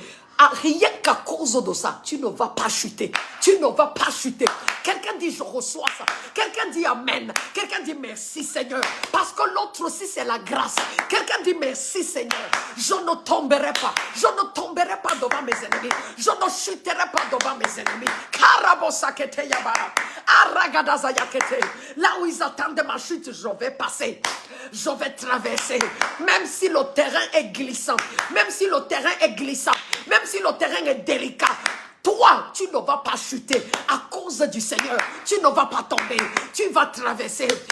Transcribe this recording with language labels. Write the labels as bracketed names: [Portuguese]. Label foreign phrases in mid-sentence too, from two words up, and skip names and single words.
[French] Ah, rien qu'à cause de ça, tu ne vas pas chuter. Tu ne vas pas chuter. Quelqu'un dit, je reçois ça. Quelqu'un dit, amen. Quelqu'un dit, merci Seigneur. Parce que l'autre aussi, c'est la grâce. Quelqu'un dit, merci Seigneur. Je ne tomberai pas. Je ne tomberai pas devant mes ennemis. Je ne chuterai pas devant mes ennemis. Karabosakete yaba. Aragadazayakete. Là où ils attendent ma chute, je vais passer. Je vais traverser. Même si le terrain est glissant. Même si le terrain est glissant. Même si le terrain est délicat. Toi, tu ne vas pas chuter à cause du Seigneur. Tu ne vas pas tomber. Tu vas traverser.